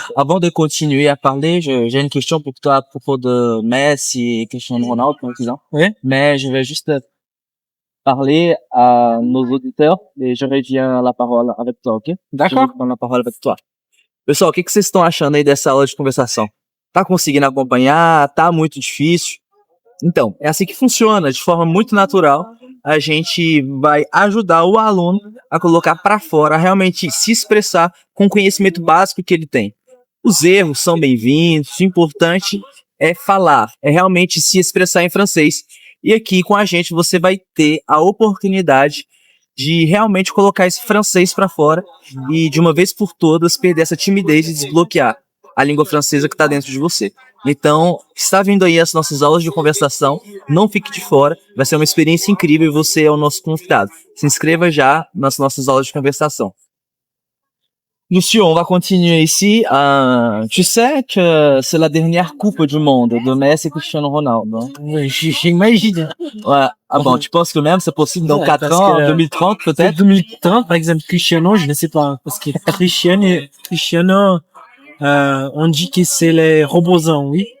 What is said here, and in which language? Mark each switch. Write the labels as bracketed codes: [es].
[fr] Avant de continuer à parler, j'ai une question pour toi à propos de Messi et Cristiano Ronaldo, par exemple. Oui. Mais je vais juste parler à nos auditeurs e je reviens la parole avec toi, ok? D'accord. [pt] Eu vou [fr] prendre [pt] a palavra [fr] avec toi. [pt] Pessoal, o que vocês estão achando aí dessa aula de conversação? Tá conseguindo acompanhar? Tá muito difícil? Então, é assim que funciona, de forma muito natural. A gente vai ajudar o aluno a colocar para fora, a realmente se expressar com o conhecimento básico que ele tem. Os erros são bem-vindos, o importante é falar, é realmente se expressar em francês. E aqui com a gente você vai ter a oportunidade de realmente colocar esse francês para fora e de uma vez por todas perder essa timidez e desbloquear a língua francesa que está dentro de você. Então, está vindo aí as nossas aulas de conversação, não fique de fora, vai ser uma experiência incrível e você é o nosso convidado. Se inscreva já nas nossas aulas de conversação. [fr] Lucio, on va continuer ici. Tu sais que c'est la dernière coupe du monde de Messi et Cristiano Ronaldo. Hein? Oui, j'imagine. Ouais. Ah bon, tu penses que même c'est possible dans 4 ans, en 2030 peut-être? 2030, par exemple, Cristiano, je ne sais pas. Parce que Cristiano, on dit que c'est les robots, oui.